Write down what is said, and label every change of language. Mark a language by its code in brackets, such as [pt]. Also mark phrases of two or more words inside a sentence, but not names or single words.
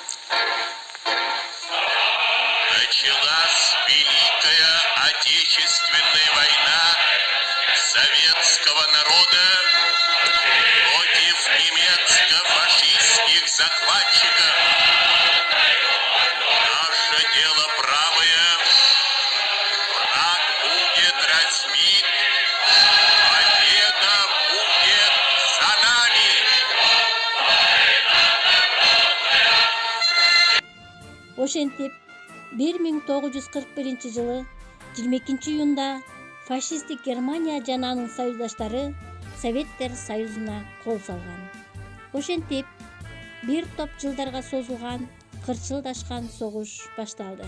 [ru] Началась Великая Отечественная война советского народа против немецко-фашистских захватчиков. Наше дело правое, враг будет разбит, победа будет за нами. [ky] Ошентип 1941 жылы 22 июнда фашисттик Германия жана анын союздаштары Советтер Союзуна кол салган. Ошентип бир топ жылдарга созулган кырчылдашкан согуш башталды.